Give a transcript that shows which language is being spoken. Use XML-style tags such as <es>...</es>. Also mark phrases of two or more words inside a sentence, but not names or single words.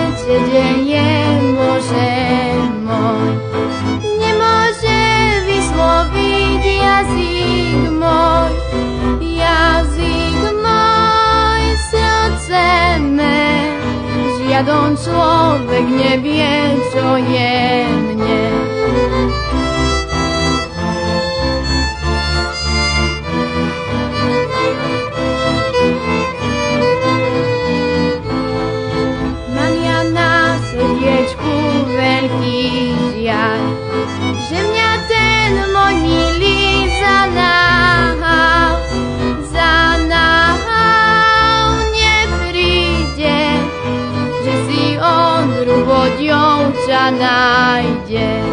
<pl>się dzieje, Boże mój. Nie może wysłowić jazyk mój, serce me.</pl> <sk>Žiaden človek nevie, čo je mne. Mám ja na srdiečku veľký žiaľ, že mňa ten môj milý zanahal, nepríde, že si on druhou dievča nájde.</sk>